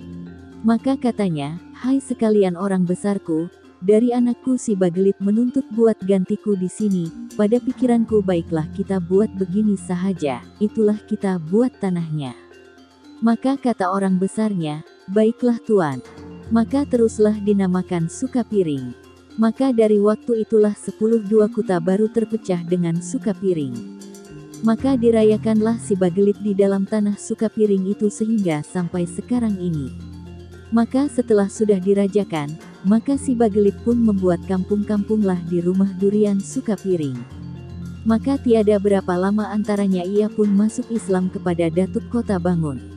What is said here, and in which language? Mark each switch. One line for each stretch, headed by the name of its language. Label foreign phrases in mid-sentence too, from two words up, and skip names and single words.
Malay: Maka katanya, "Hai sekalian orang besarku, dari anakku si Bagelit menuntut buat gantiku di sini, pada pikiranku baiklah kita buat begini sahaja, itulah kita buat tanahnya." Maka kata orang besarnya, "Baiklah tuan." Maka teruslah dinamakan Sukapiring. Maka dari waktu itulah 10 kuta baru terpecah dengan Sukapiring. Maka dirayakanlah si Bagelit di dalam tanah Sukapiring itu sehingga sampai sekarang ini. Maka setelah sudah dirajakan, maka si Bagelit pun membuat kampung-kampunglah di rumah durian Sukapiring. Maka tiada berapa lama antaranya ia pun masuk Islam kepada Datuk Kota Bangun.